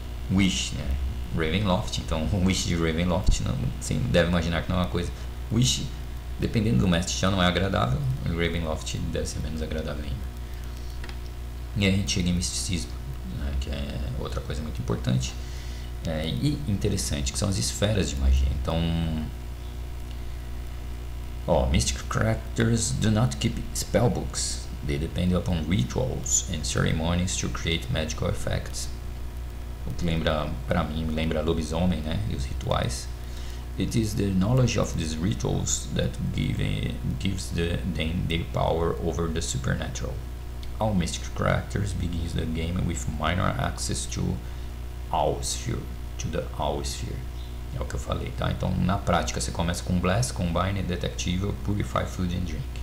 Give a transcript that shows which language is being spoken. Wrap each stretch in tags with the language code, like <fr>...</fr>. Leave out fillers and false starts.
<pt>Wish, né? Ravenloft, então o Wish de Ravenloft, você deve imaginar que não é uma coisa. Wish, dependendo do mestre, já não é agradável, e Ravenloft deve ser menos agradável ainda. E aí a gente chega em misticismo, né? Que é outra coisa muito importante. E interessante, que são as esferas de magia. Então,</pt> <en>Mystic characters do not keep spellbooks. They depend upon rituals and ceremonies to create magical effects.</en> <pt>O que lembra, para mim, lembra lobisomem, né? E os rituais.</pt> <en>It is the knowledge of these rituals that gives them their power over the supernatural. All mystic characters begins the game with minor access to the Owl Sphere.</en> <pt>É o que eu falei, tá? Então, na prática, você começa com Blast, Combine, Detective, Purify, Food and Drink.</pt>